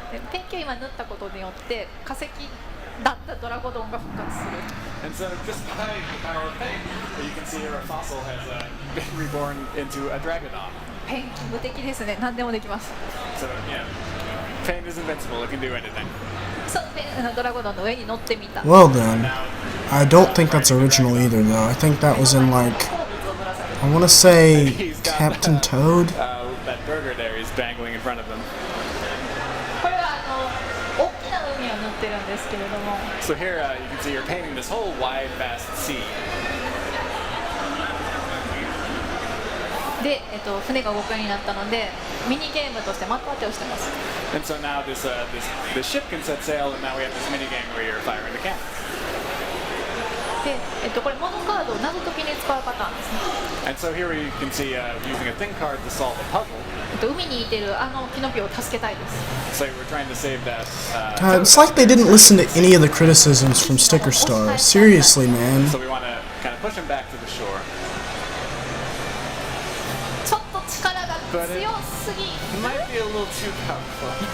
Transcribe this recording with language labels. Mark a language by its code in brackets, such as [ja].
[ja] ペンキを今塗ったことによって化石だったドラゴドンが復活する。 [en] And so just by the power of paint, you can see here a fossil has been reborn into a dragonodon. [ja] ペンキ無敵ですね。何でもできます。 [en] So paint is invincible. It can do anything. [ja] そう、ドラゴドンの上に乗ってみた。 [en] Well then, I don't think that's original either though. I think that was in like, I want to say Captain Toad? That burger there is dangling in front of them. [ja] これは大きな海を塗ってるんですけれども。 [en] So here you can see you're painting this whole wide, vast sea. [ja] で、船が動くようになったので、ミニゲームとして的当てをしてます。 [en] And so now this ship can set sail, and now we have this mini game where you're firing the cannon. [ja] で、これモノカードを謎解きに使うパターンですね。 [en] And so here you can see using a thing card to solve a puzzle. [ja] 海にいてるキノピオを助けたいです。 [en] So we're trying to save that. God, it's like they didn't listen to any of the criticisms from Sticker Star. Seriously, man. So we want to kind of push him back to the shore. [ja] ちょっと力が強すぎ。 [en] It might be a little too powerful.